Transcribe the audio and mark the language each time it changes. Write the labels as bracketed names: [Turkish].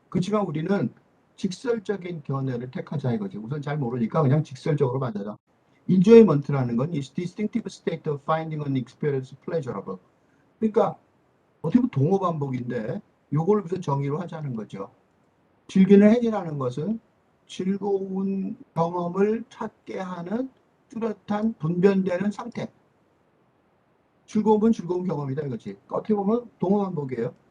[Korean] 그렇지만 우리는 직설적인 견해를 택하자 이거죠. 우선 잘 모르니까 그냥 직설적으로 받아라. [English] Enjoyment라는 건 is distinctive state of finding an experience pleasurable. [Korean] 그러니까 어떻게 보면 동어 반복인데 요걸 우선 정의로 하자는 거죠. 즐기는 행위라는 것은 즐거운 경험을 찾게 하는 뚜렷한 분별되는 상태. 즐거움은 즐거운 경험이다 이거지. 어떻게 보면 동어 반복이에요.